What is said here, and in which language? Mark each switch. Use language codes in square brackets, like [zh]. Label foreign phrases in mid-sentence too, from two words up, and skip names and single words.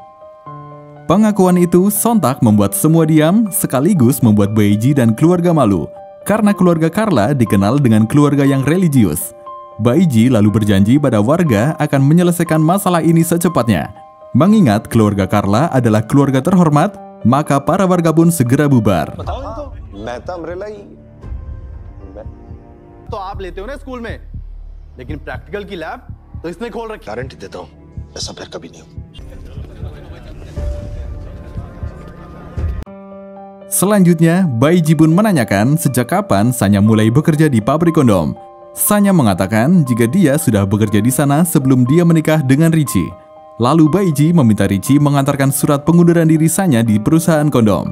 [id] Pengakuan itu sontak membuat semua diam sekaligus membuat Baiji dan keluarga malu karena keluarga Carla dikenal dengan keluarga yang religius. Baiji lalu berjanji pada warga akan menyelesaikan masalah ini secepatnya. Mengingat keluarga Carla adalah keluarga terhormat, maka para warga pun segera bubar. [hi] तो आप लेते हो ना स्कूल में, लेकिन प्रैक्टिकल की लैब तो इसने खोल रखी. गारंटी देता हूं, ऐसा फिर कभी नहीं हो. [id] Selanjutnya, Baiji pun menanyakan sejak kapan Sanya mulai bekerja di pabrik kondom. Sanya mengatakan jika dia sudah bekerja di sana sebelum dia menikah dengan Richie. Lalu Baiji meminta Richie mengantarkan surat pengunduran diri Sanya di perusahaan kondom.